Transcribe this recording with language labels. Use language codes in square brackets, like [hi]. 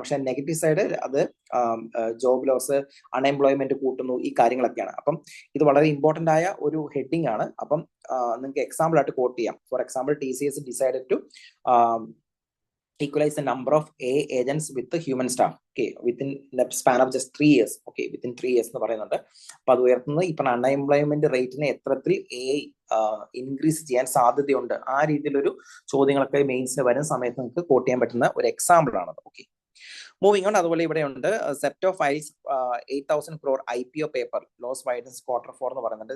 [ml] പക്ഷെ negative side അത് job loss, unemployment കൂട്ടുന്നു, ഈ കാര്യങ്ങളൊക്കെയാണ്. അപ്പം ഇത് വളരെ ഇമ്പോർട്ടന്റ് ആയ ഒരു ഹെഡിങ് ആണ്. അപ്പം നിങ്ങൾക്ക് എക്സാമ്പിൾ ആയിട്ട് കോട്ട് ചെയ്യാം. [en] For example, TCS decided to equalize the number of agents with the human staff, okay, within the span of just 3 years. Okay, within 3 years [ml] എന്ന് പറയുന്നുണ്ട്. അപ്പൊ അത് ഉയർത്തുന്നത് ഇപ്പം അൺഎംപ്ലോയ്മെന്റ് റേറ്റിനെ എത്രത്തിൽ ഇൻക്രീസ് ചെയ്യാൻ സാധ്യതയുണ്ട്, ആ രീതിയിലൊരു ചോദ്യങ്ങളൊക്കെ മെയിൻസിന് വരുന്ന സമയത്ത് നിങ്ങൾക്ക് കോട്ട് ചെയ്യാൻ പറ്റുന്ന ഒരു എക്സാമ്പിൾ ആണ്. Okay, moving on. അതുപോലെ ഇവിടെ ഉണ്ട് zepto files 8,000 crore IPO paper loss വൈഡൻസ് Q4 എന്ന് പറയുന്നുണ്ട്.